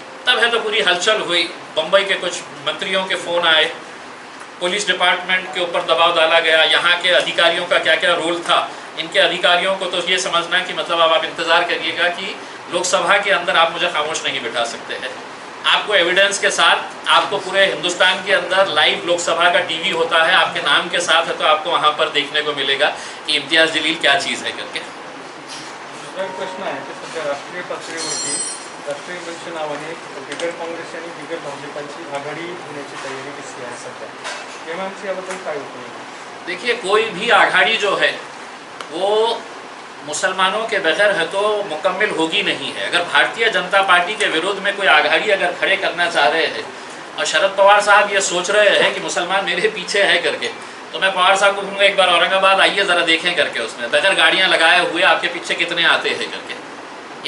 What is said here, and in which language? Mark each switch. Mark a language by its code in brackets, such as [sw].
[hi] तब है तो पूरी हलचल हुई, बम्बई के कुछ मंत्रियों के फ़ोन आए, पुलिस डिपार्टमेंट के ऊपर दबाव डाला गया, यहाँ के अधिकारियों का क्या क्या रोल था, इनके अधिकारियों को तो ये समझना कि मतलब अब आप इंतज़ार करिएगा कि लोकसभा के अंदर आप मुझे खामोश नहीं बिठा सकते हैं। आपको एविडेंस के साथ, आपको पूरे हिंदुस्तान के अंदर लाइव लोकसभा का टीवी होता है, आपके नाम के साथ है तो आपको वहाँ पर देखने को मिलेगा कि इम्तियाज़ जलील क्या चीज़ है करके। [mr] प्रश्न आहे की सध्या राष्ट्रीय पातळीवरती राष्ट्रीय मंच नावाने बिगर काँग्रेस आणि बिगर भाजपाची आघाडी होण्याची तयारी दिसली आहे सध्या, एमआयएमसी याबद्दल काय उपयोग? [hi] देखिए, कोई भी आघाड़ी जो है वो मुसलमानों के बगैर है तो मुकम्मल होगी नहीं है। अगर भारतीय जनता पार्टी के विरोध में कोई आघाड़ी अगर खड़े करना चाह रहे हैं और शरद पवार साहब ये सोच रहे हैं कि मुसलमान मेरे पीछे है करके, तो मैं पवार साहब को कहूँगा एक बार औरंगाबाद आइए ज़रा देखें करके, उसमें बगैर गाड़ियाँ लगाए हुए आपके पीछे कितने आते हैं करके।